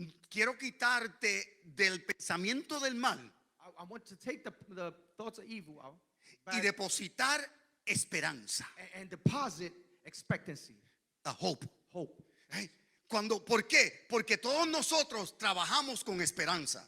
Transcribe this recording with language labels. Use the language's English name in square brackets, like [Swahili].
[Spanish] quiero quitarte del pensamiento del mal [English] I want to take the thoughts of evil out [Spanish] y [English] back [Spanish] depositar esperanza, [English] and deposit expectancy, a hope. hope. [Spanish] Hey, ¿por qué? Porque todos nosotros trabajamos con esperanza.